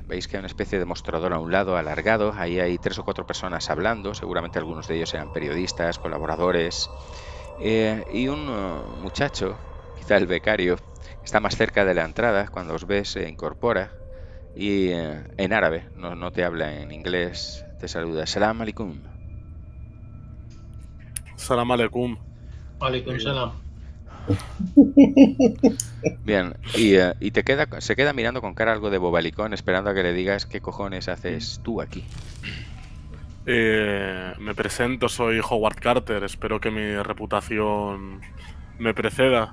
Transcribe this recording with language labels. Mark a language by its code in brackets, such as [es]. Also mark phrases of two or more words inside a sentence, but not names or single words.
[es] Veis que hay una especie de mostrador a un lado alargado. Ahí hay 3 o 4 personas hablando. Seguramente algunos de ellos eran periodistas, colaboradores. Y un muchacho, quizá el becario, está más cerca de la entrada. Cuando os ve se incorpora y en árabe, no te habla en inglés, te saluda. [ar] سلام عليكم. سلام عليكم. عليكم سلام. [es] Bien, y se queda mirando con cara algo de bobalicón, esperando a que le digas qué cojones haces tú aquí. Me presento, soy Howard Carter. Espero que mi reputación me preceda.